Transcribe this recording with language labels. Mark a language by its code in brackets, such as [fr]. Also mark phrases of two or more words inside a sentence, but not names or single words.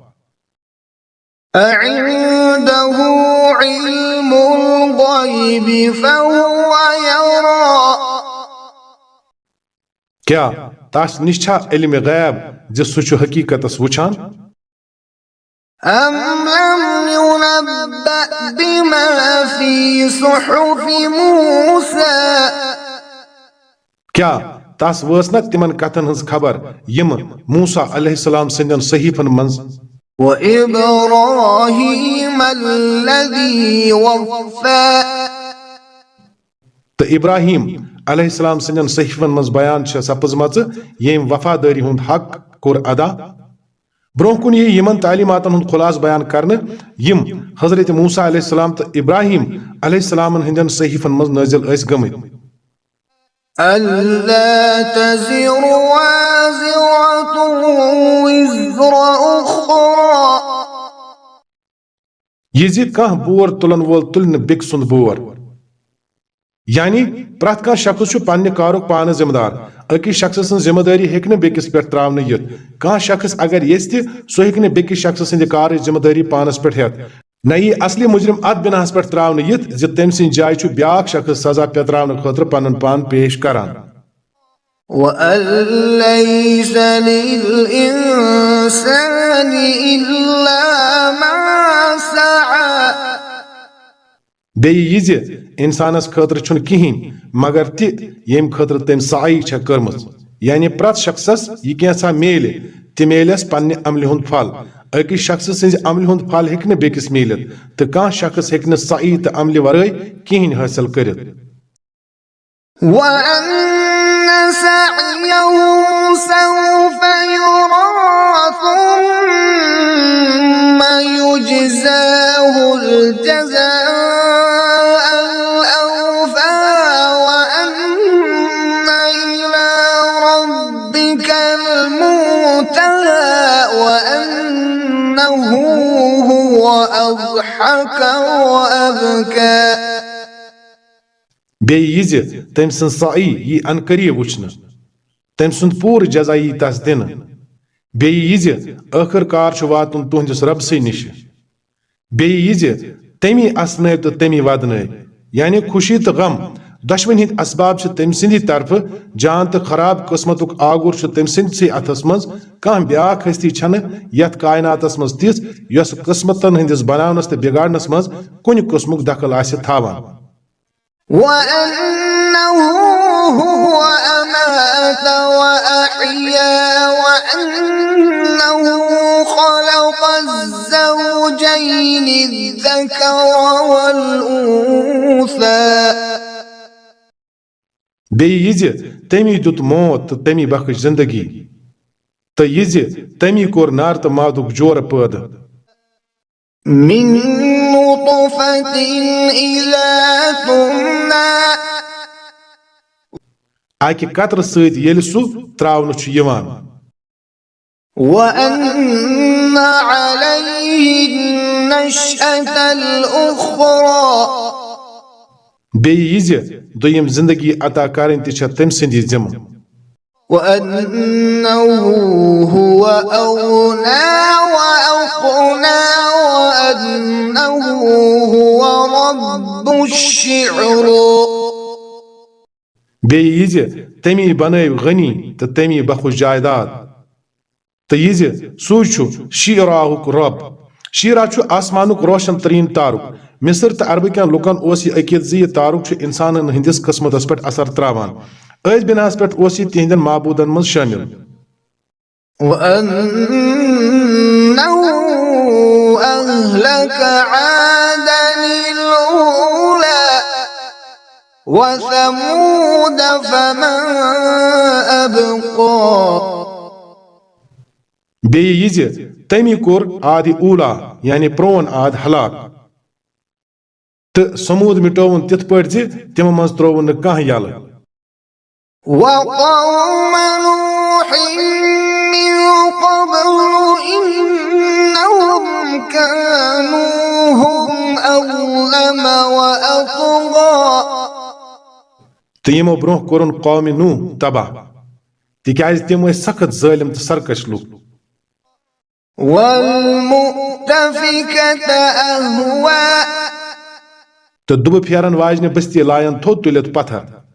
[ar] أعنده علم الغيب فهو يرى [ks] کیٛاہ تس نِش چھا علمِ غیب زِ سُہ چھُ حقیٖقتس وٕچھان [ar] أم لم ينبأ بما في صحف موسى [ks] کیٛاہ تس وٲژ نہ تِمن کتھن ہٕنٛز خبر یِم موسیٰ [ar] علیہ السلام [ks] سٕنٛدٮ۪ن صحیٖفن منٛز [ar] وإبراهيم الذي وفى [ks] تہٕ ابراہیم [ar] علیہ السلام [ks] سٕنٛدٮ۪ن صحیٖفن منٛز بیان چھےٚ سپٕزمژٕ ییٚمۍ وفادٲری ہُنٛد حق کوٚر ادا برونٛہہ کُن یی یِمن تعلیٖماتن ہُنٛد خُلاصہٕ بیان کرنہٕ یِم حضرت موسیٰ [ar] علیہ السلام [ks] تہٕ ابراہیم [ar] علیہ السلامن [ks] ہٕنٛدٮ۪ن صحیٖفن منٛز نٲزِل ٲسۍ گٔمٕتۍ [ar] ألا تزر وازرة وزر أخرى [ks] یہِ زِ کانٛہہ بور تُلن وول تُلہِ نہٕ بیٚکہِ سُنٛد بور یعنی پرٛٮ۪تھ کانٛہہ شخص چھُ پننہِ کارُک پانہٕ ذمہٕ دار أکِس شخص سٕنٛز ذمہٕ دٲری ہیٚکہِ نہٕ بیٚکِس پٮ۪ٹھ تراونہٕ یِتھ کانٛہہ شخص اگر یژھِ تہِ سُہ ہیٚکہِ نہٕ بیٚکِس شخص سٕنٛدِ کارٕچ ذمہٕ دٲری پانس پٮ۪ٹھ ہٮ۪تھ نہ یی اصلی مُجرم اتھ بِناہس پٮ۪ٹھ تراونہٕ یِتھ زِ تٔمۍ سٕنٛزِ جایہِ چھُ بیٛاکھ شخص سزا پٮ۪تراونہٕ خٲطرٕ پنُن پان پیش کران [ar] وأن ليس للإنسان إلا ما سعى [ks] بیٚیہِ یہِ زِ انسانس خٲطرٕ چھُنہٕ کِہیٖنۍ مگر تہِ ییٚمہِ خٲطرٕ تٔمۍ سعی چھےٚ کٔرمٕژ یعنی پرٛٮ۪تھ شخصس یہِ کینٛژھا میلہِ تہِ میلٮ۪س پننہِ عملہِ ہُنٛد پھل أکِس شخص سٕنٛزِ عملہِ ہُنٛد پھل ہیٚکہِ نہٕ بیٚکِس میٖلِتھ تہٕ کانٛہہ شخص ہیٚکہِ نہٕ سعی تہٕ عملہِ ورٲے کِہیٖنۍ حٲصِل کٔرِتھ [ar] وأن سعيه سوف يرى ثم يجزاه الجزاء الأوفى وأن إلى ربك المنتهى وأنه هو أضحك وأبكى [ks] بیٚیہِ یہِ زِ تٔمۍ سٕنٛز سعی یی انقریٖب وٕچھنہٕ تٔمۍ سُنٛد پوٗرٕ جزا یی تس دِنہٕ بیٚیہِ یہِ زِ ٲخٕر کار چھُ واتُن تُہنٛدِس رۄبسٕے نِش بیٚیہِ یہِ زِ تٔمی اسنٲو تہٕ تٔمی ودنٲو یعنی خوشی تہٕ غم دۄشوٕنی ہٕنٛدۍ اسباب چھِ تٔمۍ سٕنٛدی طرفہٕ جان تہٕ خراب قٕسمتُک آگُر چھُ تٔمۍ سٕنٛدسٕے اتھس منٛز کانٛہہ بیٛاکھ ہستی چھنہٕ یتھ کایناتس منٛز تِژھ یۄس قٕسمتن ہٕنٛدِس بناونس تہٕ بِگاڑنس منٛز کُنہِ قٕسمُک دخل آسہِ تھاوان [ar] وأنه هو أمات وأحيا وأنه خلق الزوجين الذكر والأنثى [ks] بیٚیہِ یہِ زِ تٔمی دیُت موت تہٕ تٔمی بخش زندگی تو یہ زِ تمی کوٚر نار تہٕ مادُک جورٕ پٲدٕ [ar] من نطفة إذا تمنى [ks] اکہِ قطرٕ سۭتۍ ییٚلہِ سُہ تراونہٕ چھُ یِوان [ar] وأن عليه النشأة الأخرى [ks] بیٚیہِ یہِ زِ دوٚیِم زندگی عطا کَرٕنۍ تہِ چھےٚ تٔمۍ سٕنٛدی ذِمہٕ [ar] وأنه هو أغنى وأقنى وأنه هو رب الشعرى [ks] بیٚیہِ یہِ زِ تٔمی بنٲو غنی تہٕ تٔمی بخش جایداد تہٕ یہِ زِ سُے چھُ شیٖراہُک رۄب شیٖرا چھُ آسمانُک روشن تریٖن تارُک مصر تہٕ عربہٕ کٮ۪ن لُکن اوس یہِ عقیٖدٕ زِ یہِ تارُک چھُ اِنسانن ہٕنٛدِس قٕسمتس پٮ۪ٹھ اثر تراوان أتھۍ بِناہس پٮ۪ٹھ اوس یہِ تِہنٛدٮ۪ن معبوٗدن منٛز شٲمِل [ar] وأنه أهلك عادا الأولى وثمود فما أبقى [ks] بیٚیہِ یہِ زِ تٔمی کوٚر آدِ اوٗلا یعنی پرون آد ہلاک تہٕ سموٗد مِٹووُن تِتھ پٲٹھۍ زِ تِمو منٛز ترووُن نہٕ کانٛہہ یلہٕ [ar] وقوم نوح من قبل إنهم كانوا هم أظلم وأطغى [ks] تہٕ یِمو برونٛہہ کوٚرُن قومہِ نوح تباہ تِکیٛازِ تِم ٲسۍ سخت ظٲلِم تہٕ سرکش لُکھ [ar] والمؤتفكة أهوى [ks] تہٕ دُبہٕ پھیرن واجنہِ بستی لایَن تھوٚد تُلِتھ پتھر